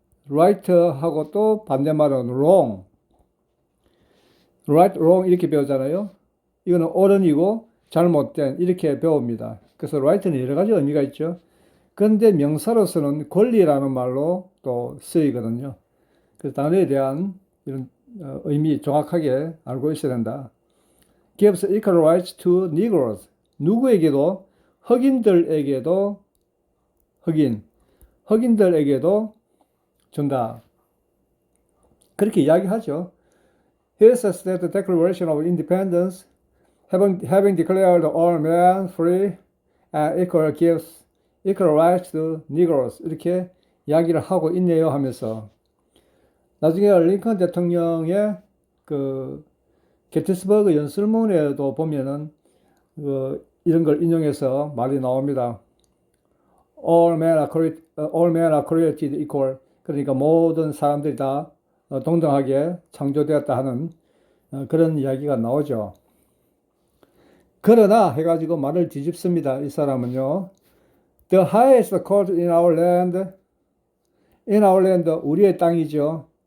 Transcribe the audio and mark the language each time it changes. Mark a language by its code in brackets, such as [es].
[ko] right하고 또 반대말은 wrong. right, wrong 이렇게 배우잖아요. 이거는 옳은이고 잘못된 이렇게 배웁니다. 그래서 right는 여러 가지 의미가 있죠. 그런데 명사로서는 권리라는 말로 또 쓰이거든요. 그래서 단어에 대한 이런 의미 정확하게 알고 있어야 된다. [en] gives equal rights to Negroes. [ko] 누구에게도 흑인들에게도 흑인들에게도 준다. 그렇게 이야기하죠. [en] His State Declaration of Independence, having declared all men free and equal, gives equal rights to Negroes. [ko] 이렇게 이야기를 하고 있네요 하면서 나중에 링컨 대통령의 그 게티스버그 연설문에도 보면은 이런 걸 인용해서 말이 나옵니다. [en] All men are created equal. [ko] 그러니까 모든 사람들이 다 동등하게 창조되었다 하는 그런 이야기가 나오죠. 그러나 해가지고 말을 뒤집습니다. 이 사람은요. [en] The highest court in our land, [ko] 우리의 땅이죠.